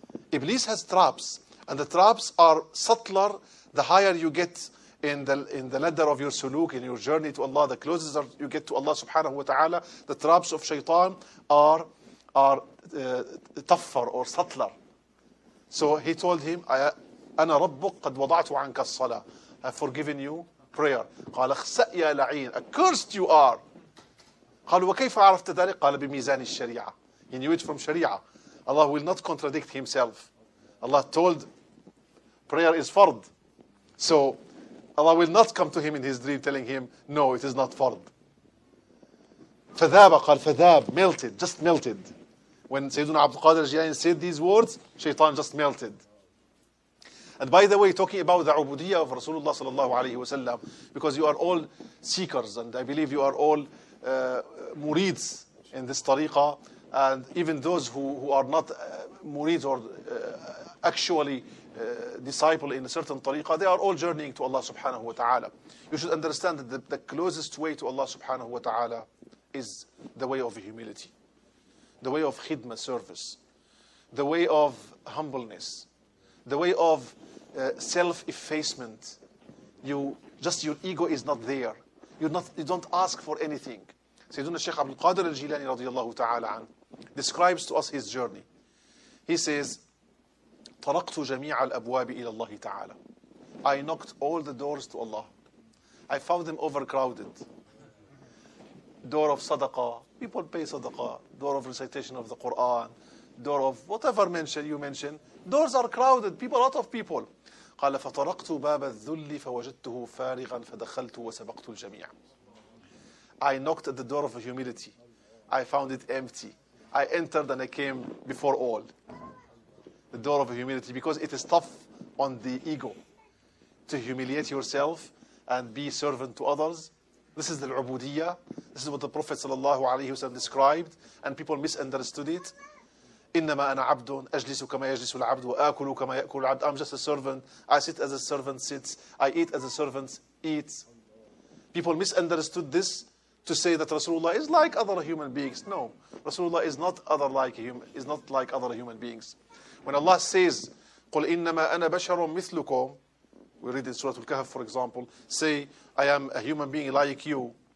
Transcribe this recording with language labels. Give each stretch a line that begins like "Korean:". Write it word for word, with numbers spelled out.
English: Iblis has traps, and the traps are subtler the higher you get in the, in the ladder of your suluk, in your journey to Allah, the closer you get to Allah subhanahu wa ta'ala, the traps of shaitan are, are uh, tougher or subtler. So he told him,
Arabic: أنا ربك قد وضعت عنك الصلاة. I've forgiven you prayer. قال اخسأ يا لعين.
English: Accursed you are.
Arabic: قال وكيف عرفت ذلك؟ قال بميزان الشريعة.
English: He knew it from Sharia. Allah will not contradict himself. Allah told prayer is fard. So Allah will not come to him in his dream telling him, no, it is not fard.
Arabic: فذاب قال فذاب.
English: Melted. Just melted. When Sayyiduna Abdul Qadir al-Jilani said these words, shaitan just melted. And by the way, talking about the ubudiyya of Rasulullah sallallahu alayhi wa sallam, because you are all seekers, and I believe you are all uh, murids in this tariqah, and even those who, who are not uh, murids or uh, actually uh, disciple in a certain tariqah, they are all journeying to Allah subhanahu wa ta'ala. You should understand that the, the closest way to Allah subhanahu wa ta'ala is the way of humility. The way of khidmah, service. The way of humbleness. The way of uh, self-effacement. You, just your ego is not there. You're not, you don't ask for anything. Sayyiduna Shaykh Abdul Qadir al-Jilani radiyallahu ta'ala an, describes to us his journey. He says,
Arabic: طَرَقْتُ جَمِيعَ الْأَبْوَابِ إِلَى اللَّهِ تَعَالَى.
English: I knocked all the doors to Allah. I found them overcrowded. Door of sadaqah, people pay sadaqah. Door of recitation of the Quran, door of whatever mention you mention. Doors are crowded, people, a lot of people.
Arabic: قال فطرقت باب الذل فوجدته فارغا فدخلت وسبقت الجميع.
English: I knocked at the door of humility. I found it empty. I entered and I came before all. The door of humility, because it is tough on the ego to humiliate yourself and be servant to others. This is the ubudiyya. This is what the Prophet sallallahu alayhi wa sallam described, and people misunderstood it.
Arabic: إنما أنا عبد, أجلس كما يجلس العبد, وآكل كما يأكل العبد.
English: I'm just a servant. I sit as a servant sits. I eat as a servant eats. People misunderstood this to say that Rasulullah is like other human beings. No, Rasulullah is not other like human. Is not like other human beings. When Allah says,
Arabic: "Qul innama ana basharun mithlukum,"
English: we read in Surah Al-Kahf, for example, say, "I am a human being like you."